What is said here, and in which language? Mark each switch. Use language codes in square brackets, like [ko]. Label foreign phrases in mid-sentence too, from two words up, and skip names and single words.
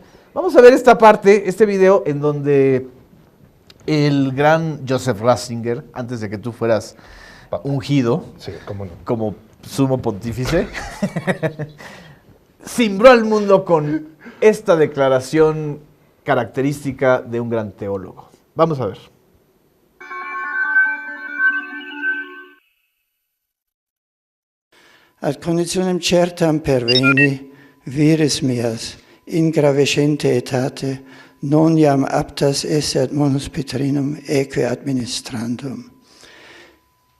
[es] Vamos a ver esta parte, este video, en donde el gran Joseph Ratzinger, antes de que tú fueras ungido Sí, cómo no. como sumo pontífice, cimbró al mundo con esta declaración característica de un gran teólogo. Vamos a ver. [la] Ad conditionem certam perveni vires meas in gravescente etate non iam aptas esse ad munus Petrinum eque administrandum.